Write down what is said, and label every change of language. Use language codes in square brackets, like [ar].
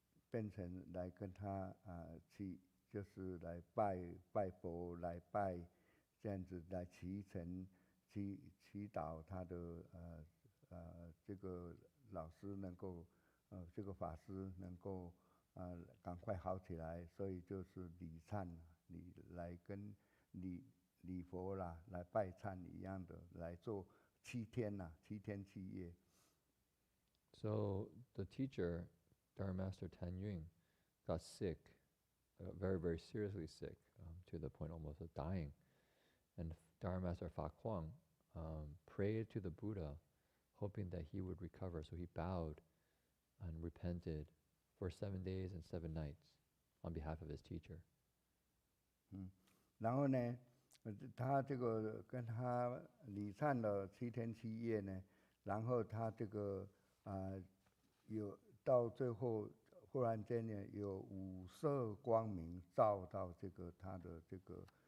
[zh] 变成来跟他就是来拜佛，来拜这样子来祈祷他的这个老师能够这个法师能够赶快好起来，所以就是礼忏，来跟礼佛啦，来拜忏一样的，来做7天7夜。 [en] So the teacher, Dharma Master Tan Yun, got sick, very, very seriously sick, to the point almost of dying. And Dharma Master Fa Kuang prayed to the Buddha, hoping that he would recover. So he bowed and repented for 7 days and 7 nights on behalf of his teacher. [zh] 然后呢，他这个跟他礼忏了7天7夜呢，然后他这个有到最后忽然间呢，有5色光明照到这个他的这个